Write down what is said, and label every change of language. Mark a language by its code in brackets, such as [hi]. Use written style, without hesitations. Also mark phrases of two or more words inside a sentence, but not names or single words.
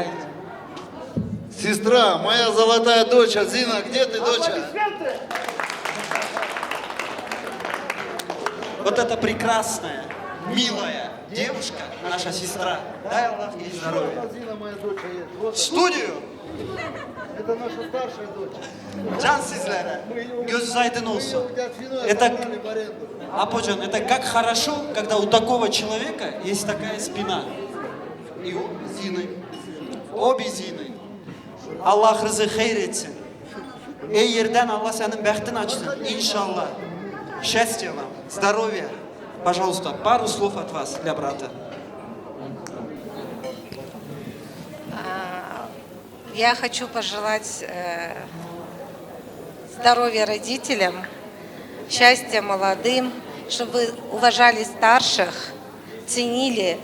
[ru] Сестра, моя золотая дочь, Азина, где ты, доча? Вот эта прекрасная, милая девушка, наша сестра. Дай Аллах ей здоровья. Студию. Это наша старшая дочь. [tr] Can sizlere. Gözünüz aydın olsun. [ru] Это, Аподжан, это как хорошо, когда у такого человека есть такая спина. И у Зины. Обе Зины. [tr] Allah rızı hayır etsin. Ey yerden Allah senin bəxtin açsın. İnşallah. [ru] Счастья вам, здоровья. Пожалуйста, пару слов от вас для брата. Я хочу пожелать здоровья родителям, счастья молодым, чтобы вы уважали старших, ценили.